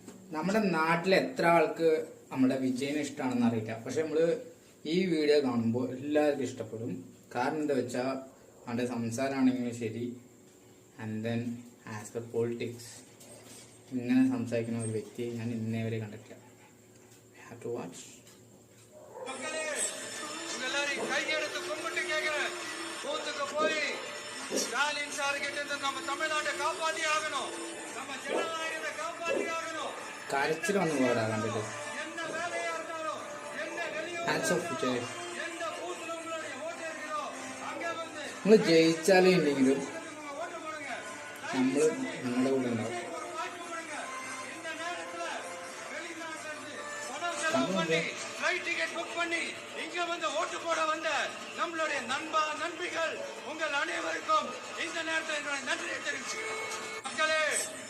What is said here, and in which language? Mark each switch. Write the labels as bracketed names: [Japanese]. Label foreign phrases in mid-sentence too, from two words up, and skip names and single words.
[Malayalam] നമ്മുടെ നാട്ടിൽ എത്ര ആൾക്ക് നമ്മുടെ വിജയനെ ഇഷ്ടമാണെന്ന് അറിയില്ല. പക്ഷെ നമ്മൾ ഈ വീഡിയോ കാണുമ്പോൾ എല്ലാവർക്കും ഇഷ്ടപ്പെടും. കാരണം എന്താ വെച്ചാൽ അവൻ്റെ സംസാരമാണെങ്കിലും ശരി, [English] and then as per politics [Malayalam] ഇങ്ങനെ സംസാരിക്കുന്ന ഒരു വ്യക്തിയെ ഞാൻ ഇന്നേ വരെ കണ്ടിട്ടില്ല. [English] have to watch. [Tamil] ஸ்டாலின் சார் கிட்ட இருந்து நம்ம தமிழ்நாட்டை காப்பாத்தி ஆகணும், நம்ம ஜனநாயகத்தை காப்பாத்தி ஆகணும். [Malayalam] കരച്ചിൽ വന്നു പോരാ കണ്ടിട്ട്. [Tamil] என்ன வேலையா இருந்தாலும் என்ன வெளியே [English] hats off Vijay. [Tamil] எந்த பூத்துல உங்களுடைய ஓட்டு இருக்கிறோ அங்க வந்து [Malayalam] നിങ്ങൾ ജയിച്ചാലേ ഇല്ലെങ്കിലും [Tamil] ஓட்டு போடுங்க, [Malayalam] നമ്മൾ നമ്മുടെ കൂടെ ഉണ്ടാവും. [Tamil] ஒரு வாய்ப்பு கொடுங்க. இந்த நேரத்துல வெளிநாட்டுல இருந்து பணம் செலவு பண்ணி [English] flight ticket book [Tamil] பண்ணி இங்க வந்து ஓட்டு போட வந்த நம்மளுடைய நண்பிகள் உங்கள் அனைவருக்கும் இந்த நேரத்தில் என்னுடைய நன்றியை தெரிவிச்சுக்கிறேன். மக்களே,